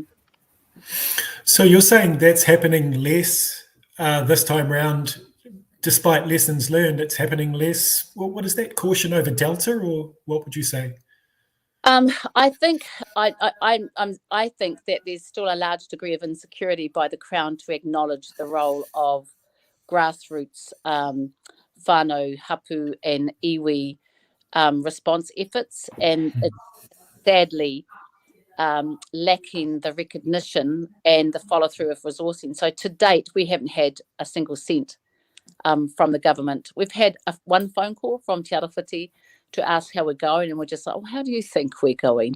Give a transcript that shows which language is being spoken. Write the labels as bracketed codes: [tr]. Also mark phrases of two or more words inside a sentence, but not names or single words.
[en] So you're saying that's happening less this time round, despite lessons learned, it's happening less. What is that, caution over Delta, or what would you say? I think I think that there's still a large degree of insecurity by the Crown to acknowledge the role of grassroots whānau, hapu and iwi response efforts, and it's sadly lacking the recognition and the follow through of resourcing. So to date, we haven't had a single cent from the government. We've had one phone call from Te Arawhiti to ask how we're going, and we're just like, oh, how do you think we're going?